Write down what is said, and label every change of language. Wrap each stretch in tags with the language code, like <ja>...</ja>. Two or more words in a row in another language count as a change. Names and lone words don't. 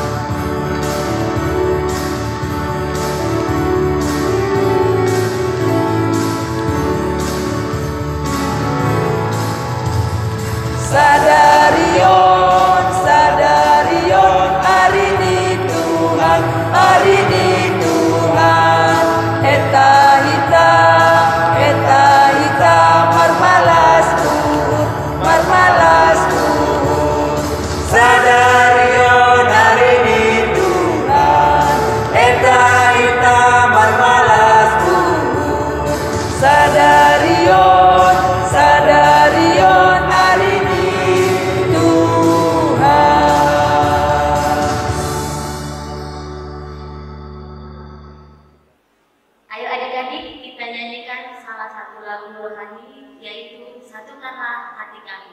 <id>Sadarion, hari ini Tuhan, hari ini Tuhan.</id> <bts>Eta hita marmalas Tuhan. Sadarion,</bts> <id>hari ini Tuhan.</id> <bts>Eta hita marmalas Tuhan. Sadarion,</bts> <id>hari ini Tuhan. Ayo adik-adik, kita nyanyikan salah satu lagu rohani, yaitu Satukanlah Hati Kami.</id>